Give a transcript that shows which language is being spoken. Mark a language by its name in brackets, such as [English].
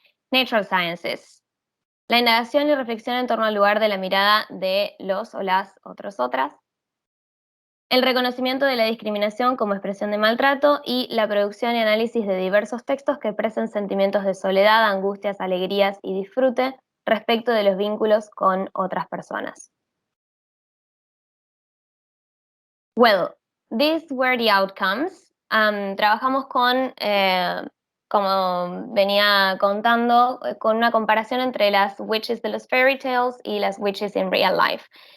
[Spanish] Natural Sciences. La indagación y reflexión en torno al lugar de la mirada de los o las otras. El reconocimiento de la discriminación como expresión de maltrato y la producción y análisis de diversos textos que expresen sentimientos de soledad, angustias, alegrías y disfrute respecto de los vínculos con otras personas. [English] Well, these were the outcomes. [Spanish] Trabajamos con, como venía contando, con una comparación entre las witches de los fairy tales y las [English] witches in real life.